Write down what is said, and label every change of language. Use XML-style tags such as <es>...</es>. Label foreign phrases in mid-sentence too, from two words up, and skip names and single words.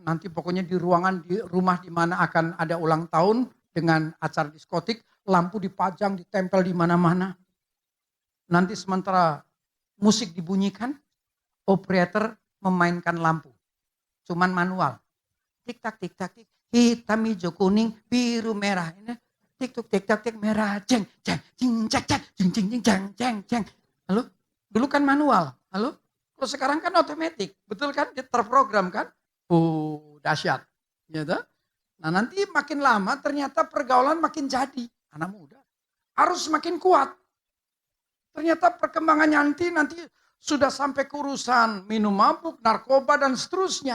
<id>Nanti pokoknya di ruangan, di rumah di mana akan ada ulang tahun dengan acara diskotik, lampu dipajang, ditempel di mana-mana. Nanti sementara musik dibunyikan, operator memainkan lampu. Cuman manual. Tik tak tik tak tik, hitam hijau kuning biru merah. Ini tik tuk tik tak tik merah, jeng jeng jeng jeng jeng jeng jeng jeng jeng jeng. Lalu dulu kan manual. Lalu kalau sekarang kan otomatis, betul kan? Dia terprogram kan? Dahsyat. Gitu. Nah nanti makin lama ternyata pergaulan makin jadi. Anak muda harus makin kuat. Ternyata perkembangannya nanti sudah sampai ke urusan minum mabuk, narkoba dan seterusnya.</id>